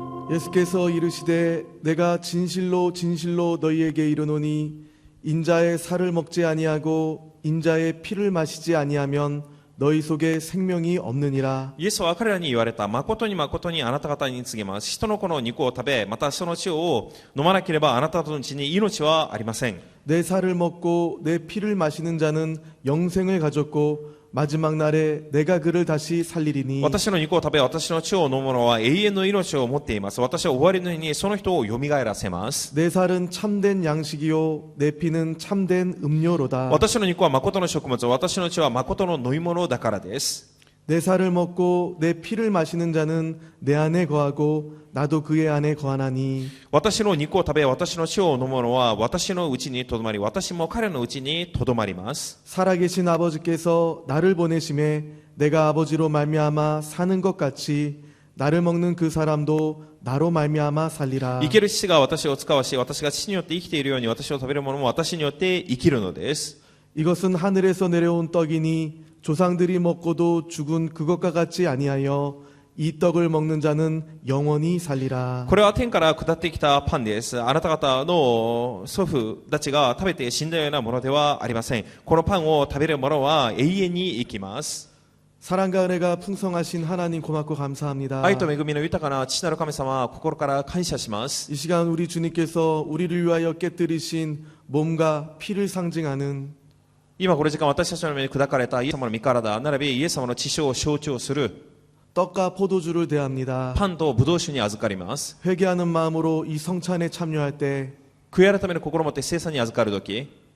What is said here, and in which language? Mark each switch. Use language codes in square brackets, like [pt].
[ko] 예수께서 이르시되 내가 진실로 진실로 너희에게 이르노니 인자의 살을 먹지 아니하고 인자의 피를 마시지 아니하면 너희 속에 생명이 없느니라. [ja] イエスは彼らに言われた。誠に誠にあなた方に告げます。人の子の肉を食べ、またその血を飲まなければあなた方の血に命はありません。 [ko] 내 살을 먹고 내 피를 마시는 자는 영생을 가졌고 마지막 날에 내가 그를 다시 살리리니. [ja] 私の肉を食べ、私の血を飲む者は永遠の命を持っています。私は終わりの日にその人を蘇らせます。 [ko] 내 살은 참된 양식이요 내 피는 참된 음료로다. [ja] 私の肉は誠の食物、私の血は誠の飲み物だからです。 [ko] 내 살을 먹고 내 피를 마시는 자는 내 안에 거하고 나도 그의 안에 거하나니. [ja] 私の肉を食べ、私の血を飲む者は私のうちにとどまり、私も彼のうちにとどまります。 [ko] 살아계신 아버지께서 나를 보내심에 내가 아버지로 말미암아 사는 것 같이 나를 먹는 그 사람도 나로 말미암아 살리라. [ja] 生ける父が私を使わし、私が父によって生きているように、私を食べる者も私によって生きるのです。 [ko] 이것은 하늘에서 내려온 떡이니 조상들이 먹고도 죽은 그것과 같지 아니하여 이 떡을 먹는 자는 영원히 살리라. [ja] これは天から下ってきたパンです。あなた方の祖父たちが食べて死んだようなものではありません。このパンを食べる者は永遠に生きます。 [ko] 사랑과 은혜가 풍성하신 하나님 고맙고 감사합니다. [ja] 愛と恵みの豊かな父なる神様、心から感謝します。 [ko] 이 시간 우리 주님께서 우리를 위하여 깨뜨리신 몸과 피를 상징하는 [ja] 今この時間、私たちの目に砕かれたイエス様の身体並びイエス様の血潮を象徴する [ko] 떡과 포도주를 대합니다. [ja] パンとブドウ酒に預かります。 [ko] 회개하는 마음으로 이 성찬에 참여할 때 [ja] 悔い改めの心を持って聖餐に預かるとき、